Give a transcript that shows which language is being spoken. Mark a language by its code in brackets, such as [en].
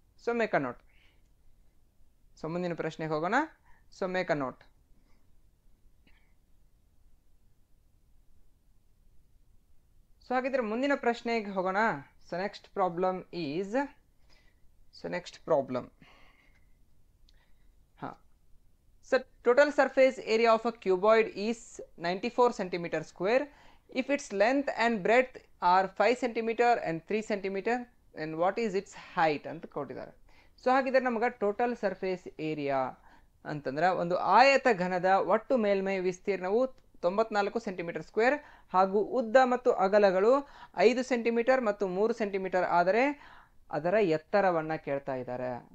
[en] So make a note. So [kn] ಮುಂದಿನ ಪ್ರಶ್ನೆಗೆ ಹೋಗೋಣ. [en] So make a note. [kn] So ಹಾಗಿದ್ರೆ ಮುಂದಿನ ಪ್ರಶ್ನೆಗೆ ಹೋಗೋಣ. [en] So next problem is, so next problem, So total surface area of a cuboid is 94 centimeter square. If its length and breadth are 5 centimeter and 3 centimeter, and what is its height [kn] ಅಂತ ಕೊಟ್ಟಿದ್ದಾರೆ. So ಹಾಗಿದ್ರೆ ನಮಗೆ total surface area ಅಂತಂದ್ರೆ ಒಂದು ಆಯತ ಘನದ ಒಟ್ಟು ಮೇಲ್ಮೈ ವಿಸ್ತೀರ್ಣವು 94 ಸೆಂಟಿಮೀಟರ್ ಸ್ಕ್ವೇರ್ ಹಾಗೂ ಉದ್ದ ಮತ್ತು ಅಗಲಗಳು 5 ಸೆಂಟಿಮೀಟರ್ ಮತ್ತು 3 ಸೆಂಟಿಮೀಟರ್ ಆದರೆ ಅದರ ಎತ್ತರವನ್ನು ಕೇಳ್ತಾ ಇದ್ದಾರೆ.